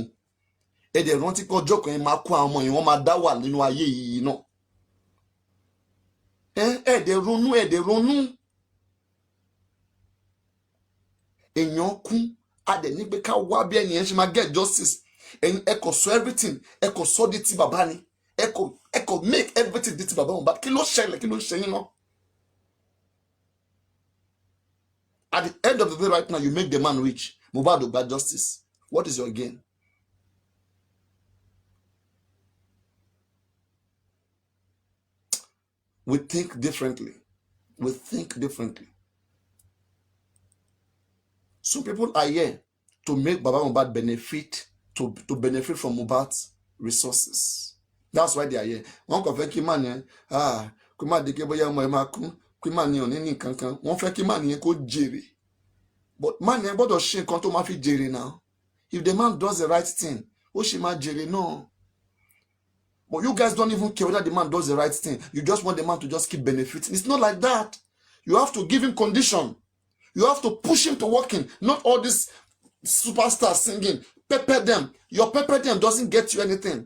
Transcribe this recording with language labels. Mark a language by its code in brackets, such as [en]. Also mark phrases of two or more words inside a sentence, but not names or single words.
[yo] Ẹ dẹ̀ rántí pé ọjọ́ kan ẹ máa kó àwọn ọmọ yìí wọ́n máa dá wà nínú ayé yìí náà. Ẹ dẹ̀ ronú, ẹ dẹ̀ ronú. Èèyàn kú, a dẹ̀ ní pé ká wá bí ẹnìyẹn ṣe máa [en] get justice. [yo] Ẹ kò sọ everything, ẹ kò sọ di ti bàbá ni. Ẹ kò [en] make everything [yo] di ti bàbá wọn. Kí ló ṣẹlẹ̀, kí ló ṣe yín náà? [en] At the end of the day right now, you make the man rich. Mohbad will get justice. What is your gain? We think differently. We think differently. Some people are here to make Baba Mohbad benefit, to benefit from Mohbad's resources. That's why they are here. [yo] Wọ́n kàn fẹ́ kí man yẹn, kó má di pé bóyá ọmọ ẹ̀ máa kú, kí man yẹn ò ní ní kankan. Wọ́n fẹ́ kí man yẹn kó jèrè. But man yẹn gbọ́dọ̀ ṣe nǹkan tó máa fi jèrè now. [en] If the man does the right thing, [yo] ó ṣì máa jèrè náà. [en] But you guys don't even care whether the man does the right thing. You just want the man to just keep benefiting. It's not like that. You have to give him condition. You have to push him to working. Not all these superstars singing. Pepper them. Your pepper them doesn't get you anything.